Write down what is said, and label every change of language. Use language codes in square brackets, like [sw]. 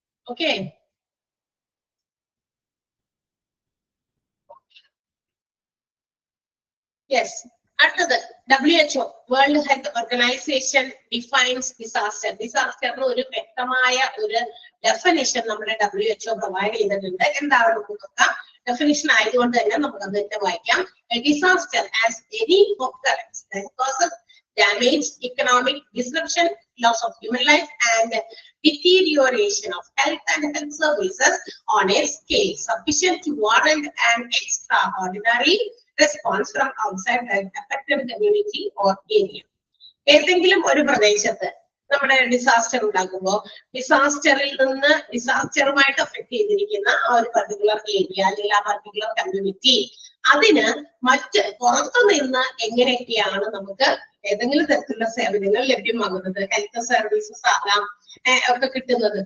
[en] Okay, yes. അടുത്തത് WHO, world health organisation defines disaster. [ml] ഡിസാസ്റ്ററിന് ഒരു വ്യക്തമായ ഒരു ഡെഫിനിഷൻ നമ്മുടെ WHO പ്രൊവൈഡ് ചെയ്തിട്ടുണ്ട്. എന്താണെന്ന് നോക്കാം. ഡെഫിനിഷൻ ആയതുകൊണ്ട് തന്നെ നമുക്ക് അത് തന്നെ വായിക്കാം. [en] Disaster as any occurrence that causes damage, economic disruption, loss of human life and deterioration of health and health services on a scale sufficient to warrant an extraordinary response from outside the affected community or area. [ml] ഏതെങ്കിലും ഒരു പ്രദേശത്ത് നമ്മുടെ disaster ഉണ്ടാകുമ്പോൾ ഡിസാസ്റ്ററിൽ നിന്ന് ഡിസാസ്റ്ററുമായിട്ട് affect ചെയ്തിരിക്കുന്ന ആ ഒരു particular area അല്ലെങ്കിൽ ആ പർട്ടിക്കുലർ കമ്മ്യൂണിറ്റി, അതിന് മറ്റ് പുറത്തു നിന്ന് എങ്ങനെയൊക്കെയാണ് നമുക്ക് ഏതെങ്കിലും തരത്തിലുള്ള സേവനങ്ങൾ ലഭ്യമാകുന്നത്, ഹെൽത്ത് സർവീസസ് ആകാം ഒക്കെ കിട്ടുന്നത്.